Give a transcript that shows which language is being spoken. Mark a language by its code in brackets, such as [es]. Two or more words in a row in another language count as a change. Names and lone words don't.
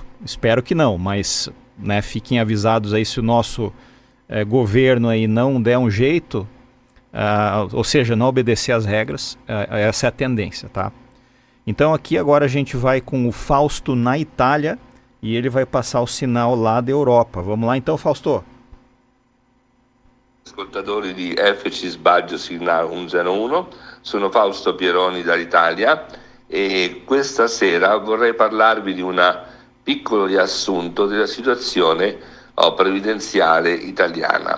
[pt] Espero que não, mas né, fiquem avisados aí se o nosso governo aí não der um jeito, ou seja, não obedecer às regras, essa é a tendência, tá? Então aqui agora a gente vai com o Fausto na Itália e ele vai passar o sinal lá da Europa. Vamos lá então, Fausto? [it] Ascoltatori di FC Sbaglio Signal 101, sono Fausto Pieroni dall'Italia e questa sera vorrei parlarvi di un piccolo riassunto della situazione previdenziale italiana.